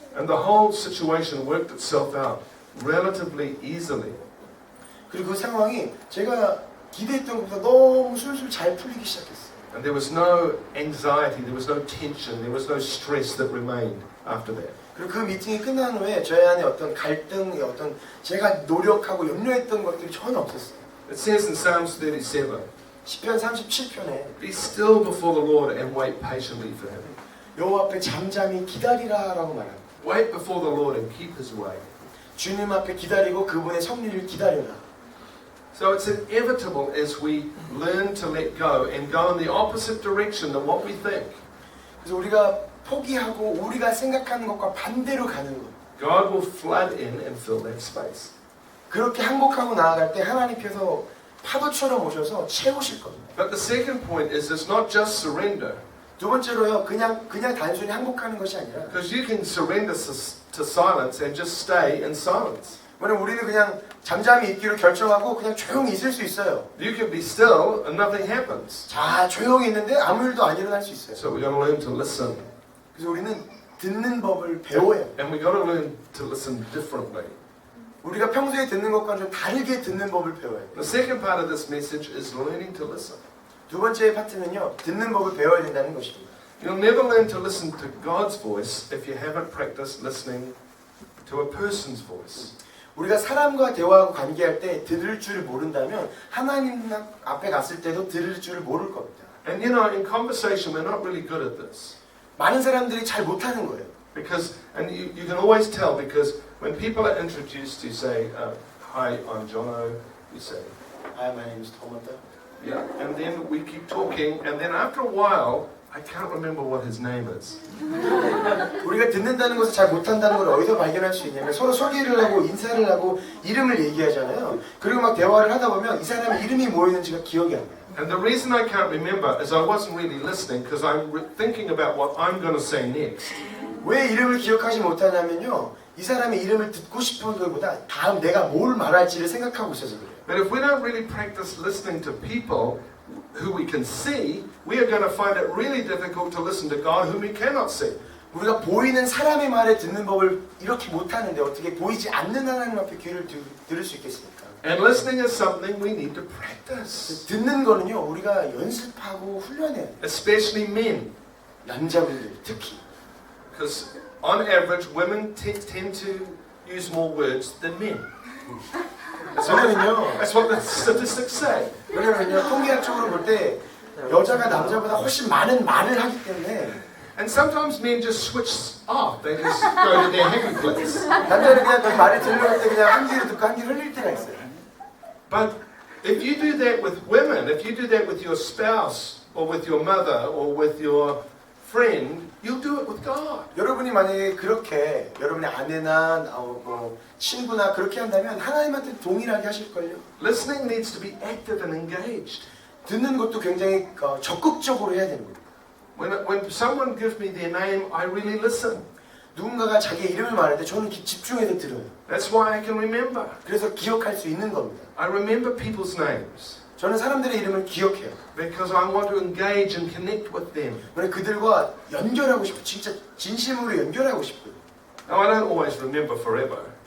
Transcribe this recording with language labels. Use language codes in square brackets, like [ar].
[en] And the whole situation worked itself out relatively easily. [ko] 그리고 그 상황이 제가 기대했던 것보다 너무 술술 잘 풀리기 시작했어요. [en] And there was no anxiety, there was no tension, there was no stress that remained after that. [ko] 그리고 그 미팅이 끝난 후에 저희 안에 어떤 갈등, 어떤 제가 노력하고 염려했던 것들이 전혀 없었어요. [en] It says in Psalms 37, [ko] 시편 37편에 [en] be still before the Lord and wait patiently for Him. [ko] 여호와 앞에 잠잠히 기다리라라고 말합니다. [en] Wait before the Lord and keep His way. [ko] 주님 앞에 기다리고 그분의 섭리를 기다려라. [en] So it's inevitable as we learn to let go and go in the opposite direction than what we think. [ko] 그래서 우리가 포기하고 우리가 생각하는 것과 반대로 가는 것. [en] God will flood in and fill that space. [ko] 그렇게 항복하고 나아갈 때 하나님께서 파도처럼 오셔서 채우실 겁니다. [en] But the second point is it's not just surrender. [ko] 두 번째로요, 그냥 단순히 항복하는 것이 아니라, [en] Because you can surrender to silence and just stay in silence. [ko] 왜냐면 우리는 그냥 잠잠히 있기로 결정하고 그냥 조용히 있을 수 있어요. [en] You can be still and nothing happens. [ko] 자, 조용히 있는데 아무 일도 안 일어날 수 있어요. [en] So we've got to learn to listen. [ko] 그래서 우리는 듣는 법을 배워요. [en] And we've got to learn to listen differently. [ko] 우리가 평소에 듣는 것과는 좀 다르게 듣는 법을 배워요. [en] The second part of this message is learning to listen. [ko] 두 번째 파트는요, 듣는 법을 배워야 된다는 것입니다. [en] You'll never learn to listen to God's voice if you haven't practiced listening to a person's voice. [ko] 우리가 사람과 대화하고 관계할 때 들을 줄을 모른다면 하나님 앞에 갔을 때도 들을 줄을 모를 겁니다. [en] And you know, in conversation, we're not really good at this. [ko] 많은 사람들이 잘 못하는 거예요. [en] Because, and you can always tell, because when people are introduced, you say, hi, I'm Jono, you say, Hi, my name is Tomonta. yeah, and then we keep talking, and then after a while, I can't remember what his name is. [ko] 우리가 듣는다는 것을 잘 못한다는 걸 어디서 발견할 수 있냐면 서로 소개를 하고 인사를 하고 이름을 얘기하잖아요. 그리고 막 대화를 하다 보면 이 사람의 이름이 뭐였는지가 기억이 안 나요. [en] And the reason I can't remember is I wasn't really listening because I'm thinking about what I'm going to say next. [ko] 왜 이름을 기억하지 못하냐면요. 이 사람의 이름을 듣고 싶은 것보다 다음 내가 뭘 말할지를 생각하고 있어서 그래요. [en] But if we don't really practice listening to people who we can see, we are going to find it really difficult to listen to God whom we cannot see. [ko] 우리가 보이는 사람의 말에 듣는 법을 이렇게 못하는데 어떻게 보이지 않는 하나님 앞에 귀를 들을 수 있겠습니까? [en] And listening is something we need to practice. [ko] 듣는 거는요. 우리가 연습하고 훈련해야 돼요. [en] Especially men. [ko] 남자분들 특히. [en] Because on average, women tend to use more words than men. [ko] 왜냐면요. That's what the statistics say. 왜냐면요. 통계학적으로 볼 때 여자가 남자보다 훨씬 많은 말을 하기 때문에 [en] And sometimes men just switch off. They just go to their happy place. [ko] 남자는 그냥 그 말을 들려갈 때 그냥 한 귀로 듣고 한 귀로 흘릴 때가 있어요. [en] But if you do that with women, if you do that with your spouse or with your mother or with your friend, you'll do it with God. [ko] 여러분이 만약에 그렇게 여러분의 아내나 뭐 친구나 그렇게 한다면 하나님한테 동일하게 하실걸요. [en] Listening needs to be active and engaged. [ko] 듣는 것도 굉장히 적극적으로 해야 되는 거예요. [en] When someone gives me their name, I really listen. [ko] 누군가가 자기의 이름을 말할 때 저는 집중해서 들어요. [en] That's why I can remember. [ko] 그래서 기억할 수 있는 겁니다. [en] I remember people's names [ko] 저는 사람들의 이름을 기억해요. [en] because I want to engage and connect with them. [ko] 왜냐면 그들과 연결하고 싶어요. 진짜 진심으로 연결하고 싶어요. [en] Now, I don't always remember forever.